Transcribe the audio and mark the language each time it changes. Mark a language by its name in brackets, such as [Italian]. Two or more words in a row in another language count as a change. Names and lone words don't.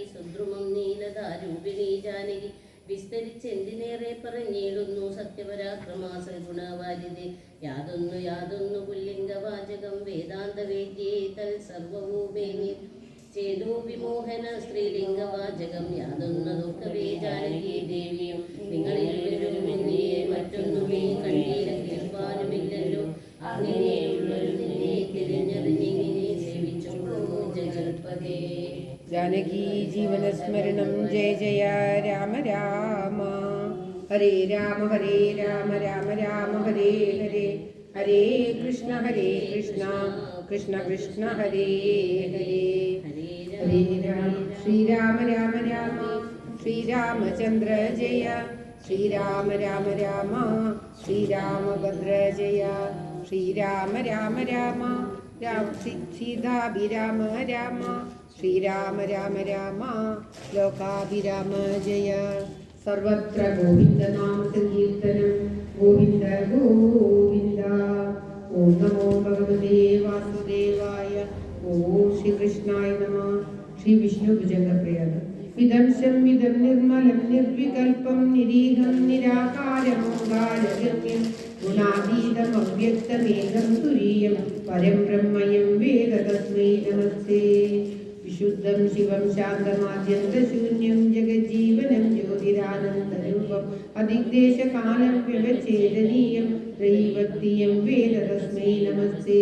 [Malayalam] സുദ്രുമം നീലതാരൂപിണി ജാനകി വിസ്തരിച്ചെന്തിനേറെ പറഞ്ഞിടുന്നു സത്യപരാക്രമാ സൽഗുണവാരിതേ യാതൊന്നു പുല്ലിംഗവാചകം വേദാന്തവേദ്യേ തൽ സർവഭൂമേനി ചേതോ വിമോഹന സ്ത്രീലിംഗവാചകം യാതൊന്നതൊക്കവേ ജാനകി ദേവിയും നിങ്ങളിരുവരും എന്നേ മറ്റൊന്നുമേ കണ്ടീര കേൾപ്പാനുമില്ലല്ലോ അങ്ങനെയുള്ളൊരു നിന്നെ തിരിഞ്ഞറിഞ്ഞിങ്ങനെ സേവിച്ചോളൂ ജഗൽപദേ [Sanskrit] जानकी जीवन स्मरणं जय जय राम राम हरे राम राम राम हरे हरे हरे कृष्ण कृष्ण कृष्ण हरे हरे हरे राम श्री राम श्री रामचंद्र जय श्री राम राम श्री रामभद्र जय श्री राम राम सीताभिराम राम श्रीराम राम राम लोकाभिराम जय सर्वत्र गोविंद नाम संकीर्तनं गोविंद गोविंद ओम नमो भगवते वासुदेवाय ओम श्री कृष्णाय नमः श्री विष्णु भुजंगप्रियः विदंशं विदं निर्मलं निर्विकल्पं निरीहं निराकारं ഓങ്കാരഗമ്യം ഗുണാതീതം അവ്യക്തമേകം തുരീയം പരം ബ്രഹ്മയം വേദ തസ്മൈ നമസ്തേ. വിശുദ്ധം ശിവം ശാന്തമാദ്യന്തശൂന്യം ജഗജ്ജീവനം ജ്യോതിരാനന്ദരൂപം അതിഗ്ദേശകാലം വ്യവച്ഛേദനീയം ദൈവത്തിയം വേദ തസ്മൈ നമസ്തേ.